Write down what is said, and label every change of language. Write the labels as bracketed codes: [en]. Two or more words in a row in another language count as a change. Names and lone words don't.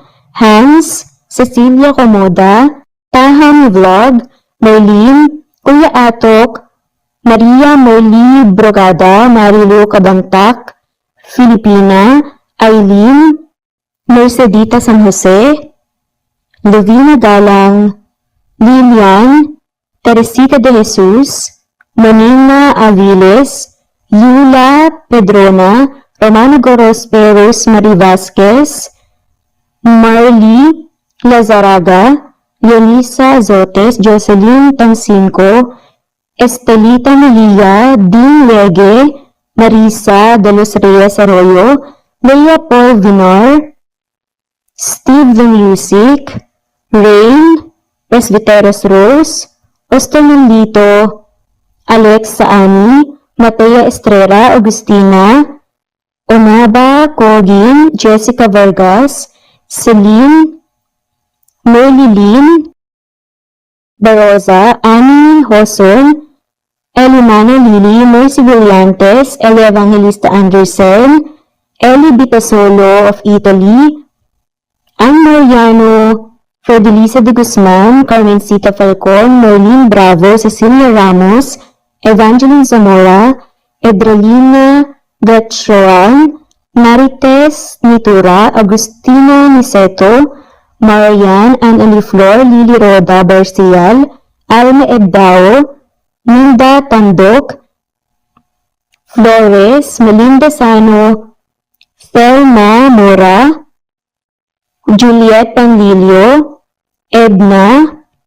[tl] Hans, Cecilia Comoda, Taham Vlog, Merlin, Kuya Atok, Maria Merli Brogada, Marilu Kabangtak, Filipina, Eileen, Mercedita San Jose, Lovina Galang, Lilian, Teresita de Jesus, Monina Aviles, Yula Pedrona, Romano Gorospe, Rosemary Vasquez, Marley Lazaraga, Yonisa Zotes, Jocelyn Tangsinco, Estelita Melia, Dean Lege, Marisa de los Reyes Arroyo, Leia Paul Vinar, Steve the Music, Rain, Presbyteros Rose, Austin Nandito, Alex Saani, Matea Estrella, Agustina, Onaba Kogin, Jessica Vargas, Celine, Merlilin, Baroza, Annie Hoson, Elimana Lili, Mercy Villantes, Eli Evangelista Anderson, Eli Bitasolo of Italy, Ann Mariano, Fidelisa de Guzman, Carmencita Falcon, Merlin Bravo, Cecilia Ramos, Evangeline Zamora, Edralina Gatchoan, Marites Nitura, Agustina Niceto, Marian, Ann Aliflor, Lily Roda Barcial, Alma Edao, Linda Tandok, Flores, Melinda Sano, Thelma Mora, Juliet Panlilio, Edna,